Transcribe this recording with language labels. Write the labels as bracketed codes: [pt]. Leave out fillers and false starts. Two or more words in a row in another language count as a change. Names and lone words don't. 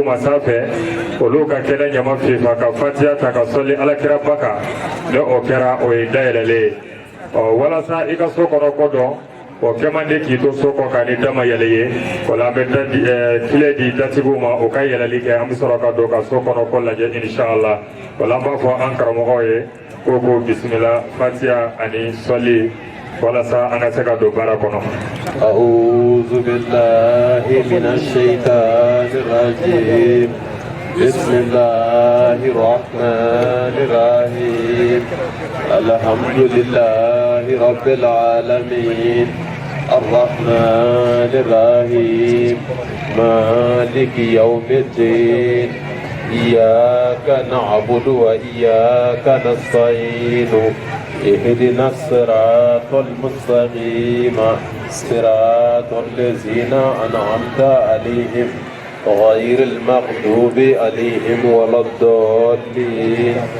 [bm] ma sanfɛ olu ka kɛnɛ ɲama fifa ka fatiya ta ka sɔli alakira ba kan ni o kɛra o ye dayɛlɛlen ye walasa i ka so kɔnɔ ko dɔn o kɛ man di k'i to so kɔ ka ni dama yɛlɛ ye wala an bɛ tile di datigiw ma o ka yɛlɛli kɛ an bɛ sɔrɔ ka don ka so kɔnɔ ko lajɛ inshallah wala an b'a fɔ an karamɔgɔw ye ko bisimila fatiya ani sɔli walasa an ka se ka don baara kɔnɔ. [ar] أعوذ بالله من الشيطان الرجيم بسم الله الرحمن الرحيم الحمد لله رب العالمين الرحمن الرحيم مالك يوم الدين إياك نعبد وإياك نستعين اهدنا الصراط المستقيم صراط الذين أنعمت عليهم غير المغضوب عليهم ولا الضالين